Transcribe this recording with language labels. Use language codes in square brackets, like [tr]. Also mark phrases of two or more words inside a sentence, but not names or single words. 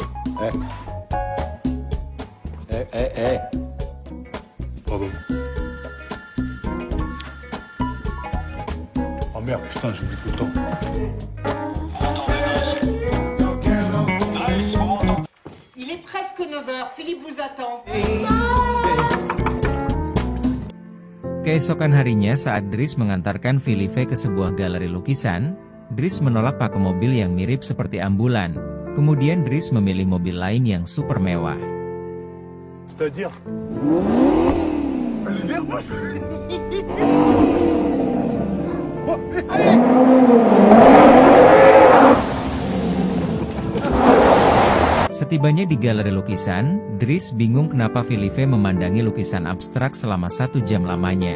[fr] Pardon. Oh merde, putain, j'oublie tout le temps. Il est presque 9 heures, Philippe vous attend. [id] Keesokan harinya saat Dries mengantarkan Philippe ke sebuah galeri lukisan, Dries menolak pakai mobil yang mirip seperti ambulan. Kemudian Dries memilih mobil lain yang super mewah. [fr] C'est-à-dire [id] Setibanya di galeri lukisan, Dries bingung kenapa Philippe memandangi lukisan abstrak selama 1 jam lamanya.